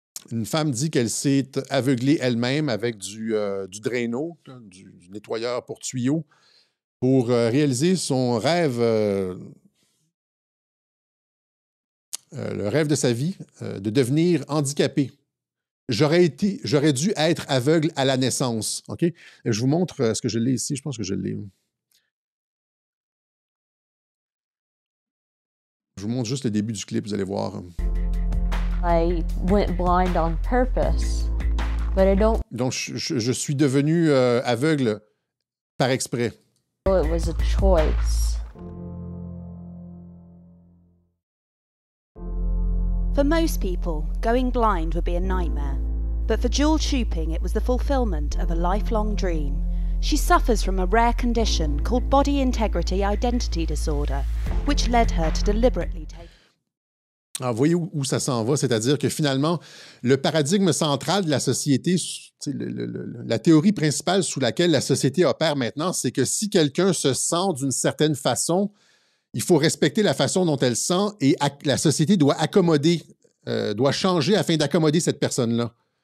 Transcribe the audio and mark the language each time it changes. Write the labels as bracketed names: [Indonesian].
[French] Une femme dit qu'elle s'est aveuglée elle-même avec du Drano, du nettoyeur pour tuyaux, pour réaliser son rêve, le rêve de sa vie, de devenir handicapée. J'aurais dû être aveugle à la naissance. OK? Je vous montre, est-ce que je l'ai ici? Je pense que je l'ai. Je vous montre juste le début du clip, vous allez voir. [English] I went blind on purpose, but I don't [French] Donc, je suis devenu aveugle par exprès. [English] feel it was a choice. For most people, going blind would be a nightmare. But for Jewel Chooping, it was the fulfillment of a lifelong dream. She suffers from a rare condition called body integrity identity disorder, which led her to deliberately take [French] Alors, vous voyez où ça s'en va, c'est-à-dire que finalement, le paradigme central de la société, la théorie principale sous laquelle la société opère maintenant, c'est que si quelqu'un se sent d'une certaine façon, il faut respecter la façon dont elle sent et la société doit accommoder, doit changer afin d'accommoder cette personne-là.